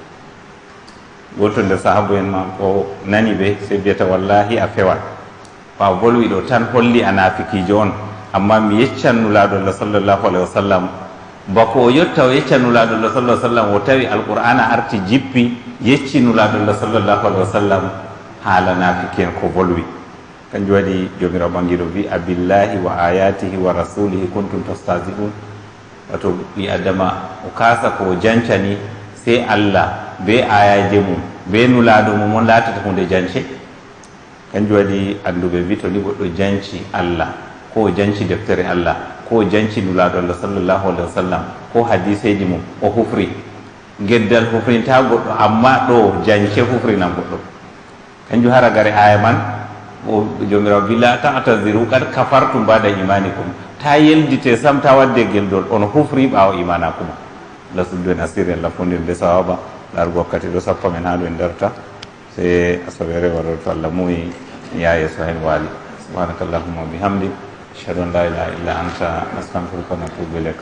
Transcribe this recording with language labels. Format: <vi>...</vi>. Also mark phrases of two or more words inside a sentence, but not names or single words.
<ff>goto nder sahaba en ma o nani ɓe sei wiyata wallahi a fewat, ɓawa bolwi ɗo tan holli a nafikijo on, amma mi yeccan nulaɗo allah</ff> <ar>صلى الله عليه وسلم</ar> <ff>bako o yetta o yecca nulaɗo allah sallah sallam o tawi alqur'ana arti jippi yecci nulaɗo allah</ff> <ar>صلى الله عليه وسلم</ar> <ff>haala nafiki en ko bolwi. kanjum waɗi jomirawo ɓangiɗo wi</ff> <ar>أبالله وآياته ورسوله كنتم تستهزئون,</ar> <ff>wato ɓi adama o kasa ko jancani sei allah be ayaje mum be nulaɗo mum on latata hunde jance. kanjum waɗi anduɓe wi to ni goɗɗo janci allah, ko o janci deftere allah, ko o janci nulaɗo allah</ff> <ar>صلى الله عليه وسلم,</ar> <ff>ko hadiseji mum o hufri, geddal hufrinta goɗɗo, amma ɗo jance hufrinan goɗɗo. kanjum haragare aya man o jomirawo wi</ff> <ar>لا تعتذروا قد كفرتم بعد إيمانكم,</ar> <ff>ta yeldite sam ta wadde geldol, on hufri ɓawo imanakuma. allah suddu en asiri, allah fondirde sawaba, largo wakkati ɗo sappa men ha ɗo en darta, se asaɓere waɗo to allah muyi ya yeeso hen waali.</ff> <ar>سبحانك اللهم وبحمدك أشهد أن لا إله إلا أنت نستغفرك ونتوب إليك.</ar>